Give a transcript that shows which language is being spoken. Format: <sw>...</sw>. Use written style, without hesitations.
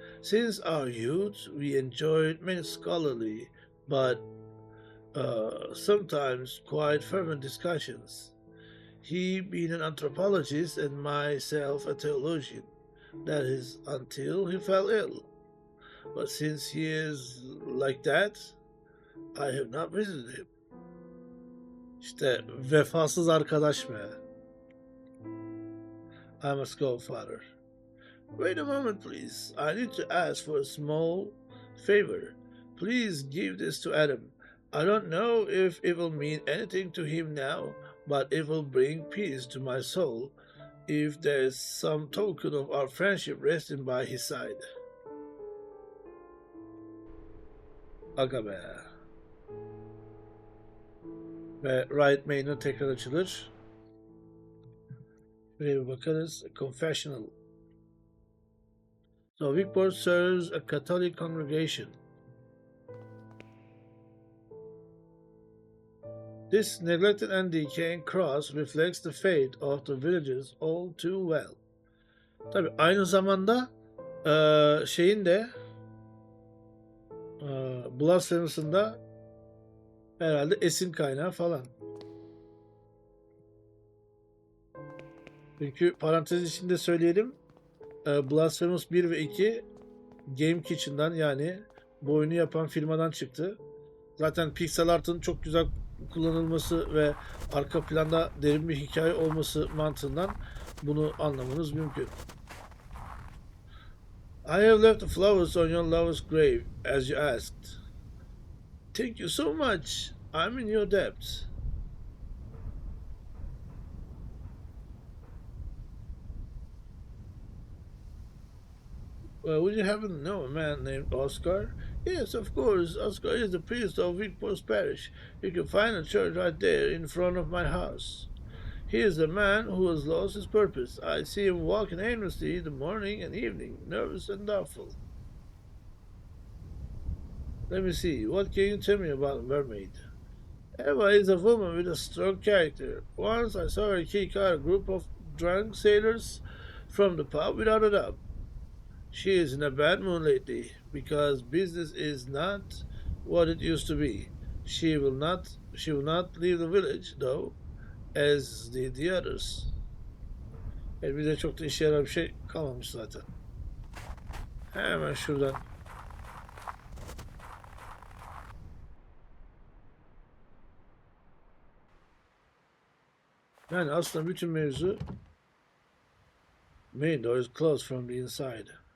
<en>Since our youth, we enjoyed many scholarly, but sometimes quite fervent discussions. He being an anthropologist and myself a theologian. That is, until he fell ill. But since he is like that, I have not visited him.</en> <tr>İşte vefasız arkadaş be.</tr> <en>I must go, father. Wait a moment, please. I need to ask for a small favor. Please give this to Adam. I don't know if it will mean anything to him now, but it will bring peace to my soul if there is some token of our friendship resting by his side.</en> <tr>Aga be. Ve right main'e tekrar açılır. Buraya bir bakarız. Confessional. So Wickport serves a Catholic congregation. This neglected and decaying cross reflects the fate of the villagers all too well. Tabi aynı zamanda şeyin de Blasphemous da herhalde esin kaynağı falan. Çünkü parantez içinde söyleyelim. Blasphemous 1 ve 2 Game Kitchen'dan, yani bu oyunu yapan firmadan çıktı. Zaten pixel art'ın çok güzel kullanılması ve arka planda derin bir hikaye olması mantığından bunu anlamanız mümkün.</tr> <en>I have left the flowers on your lover's grave, as you asked. Thank you so much. I'm in your debt. Well, would you happen to know a man named Oscar? Yes, of course. Oscar is the priest of Wickpost Parish. You can find a church right there in front of my house. He is the man who has lost his purpose. I see him walking aimlessly the morning and evening, nervous and doubtful. Let me see. What can you tell me about a mermaid? Eva is a woman with a strong character. Once I saw her kick out a group of drunk sailors from the pub without a doubt. She is in a bad mood lately because business is not what it used to be. She will not leave the village though, as did the others.</en> <tr>Bize çok da işe yarar bir şey kalmamış zaten. Hemen şuradan. Yani aslında bütün mevzu</tr> <en>main door is closed from the inside.</en>